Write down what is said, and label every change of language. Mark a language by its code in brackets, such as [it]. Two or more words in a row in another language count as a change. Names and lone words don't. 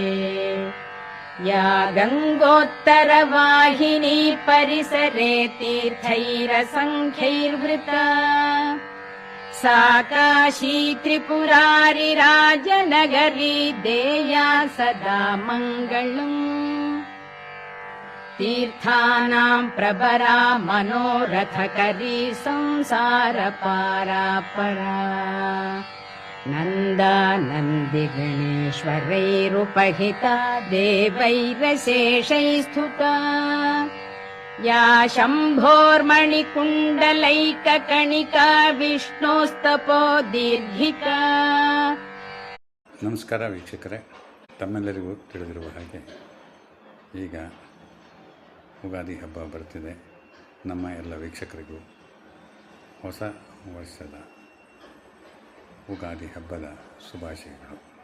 [sa] या गङ्गोत्तरवाहिनी परिसरे तीर्थैरसङ्ख्यैर्वृता सा काशी त्रिपुरारिराजनगरी देया सदा मङ्गलम्. तीर्थानां प्रभरा मनोरथकरी संसार पारापरा नन्दानन्दिगणेश्वरैरुपहिता देवैरशेषैस्तुता या शम्भोर्मणिकुण्डलैककणिका विष्णोस्तपो दीर्घिका. [kn] ನಮಸ್ಕಾರ ವೀಕ್ಷಕರೇ, ತಮ್ಮೆಲ್ಲರಿಗೂ ತಿಳಿದಿರುವ ಹಾಗೆ ಈಗ ಯುಗಾದಿ ಹಬ್ಬ ಬರ್ತಿದೆ. ನಮ್ಮ ಎಲ್ಲ ವೀಕ್ಷಕರಿಗೂ ಹೊಸ ವರ್ಷದ ಯುಗಾದಿ ಹಬ್ಬದ ಶುಭಾಶಯಗಳು.